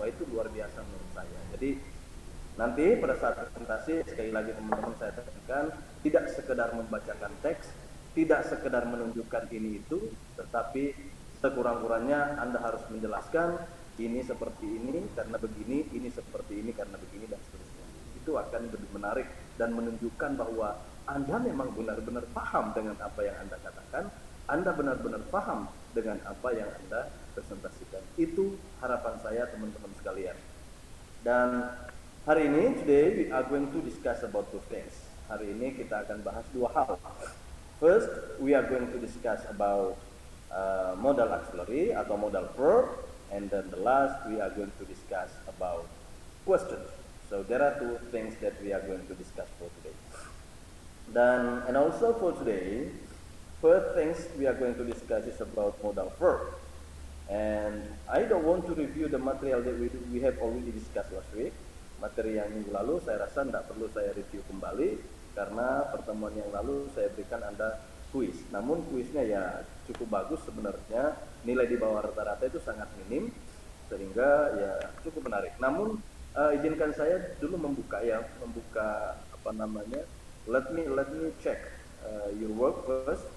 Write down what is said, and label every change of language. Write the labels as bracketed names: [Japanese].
[Indonesian] Wah, itu luar biasa menurut saya. Jadi nanti pada saat presentasi, sekali lagi teman-teman saya tekankan, tidak sekedar membacakan teks, tidak sekedar menunjukkan ini itu, tetapi sekurang-kurangnya Anda harus menjelaskan ini seperti ini karena begini, ini seperti ini karena begini, dan seterusnya. Itu akan lebih menarik dan menunjukkan bahwa Anda memang benar-benar paham dengan apa yang Anda katakan, Anda benar-benar paham dengan apa yang Anda presentasikan. Itu harapan saya teman-teman sekalian. Dan hari ini, [English] today we are going to discuss about two things. [Indonesian] Hari ini kita akan bahas dua hal. [English] First, we are going to discuss about modal auxiliary atau modal verb, and then the last we are going to discuss about questions. So there are two things that we are going to discuss for today. And also for today, first things we are going to discuss is about modal verb. And I don't want to review the material that we have already discussed last week. [Indonesian] Materi yang minggu lalu saya rasa tidak perlu saya review kembali, karena pertemuan yang lalu saya berikan Anda kuis. Namun kuisnya ya cukup bagus sebenarnya, nilai di bawah rata-rata itu sangat minim, sehingga ya cukup menarik. Namun izinkan saya dulu membuka apa namanya, [English] let me check your work first.